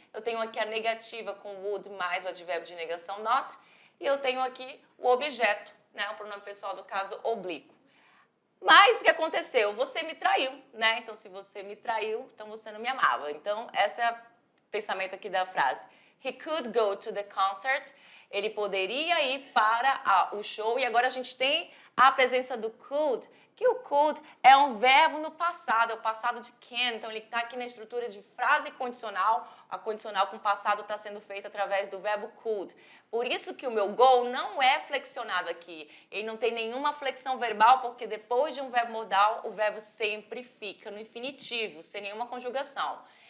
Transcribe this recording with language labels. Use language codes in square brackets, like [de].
[pt] Eu tenho aqui a negativa com would mais o advérbio de negação not. E eu tenho aqui o objeto, né? O pronome pessoal do caso oblíquo. Mas o que aconteceu? Você me traiu, né? Então, se você me traiu, então você não me amava. Então, esse é o pensamento aqui da frase. [en] He could go to the concert. [pt] Ele poderia ir para o show. E agora a gente tem a presença do could, que o could é um verbo no passado, é o passado de can. Então, ele está aqui na estrutura de frase condicional. A condicional com passado está sendo feita através do verbo could. Por isso que o meu go não é flexionado aqui. Ele não tem nenhuma flexão verbal, porque depois de um verbo modal, o verbo sempre fica no infinitivo, sem nenhuma conjugação.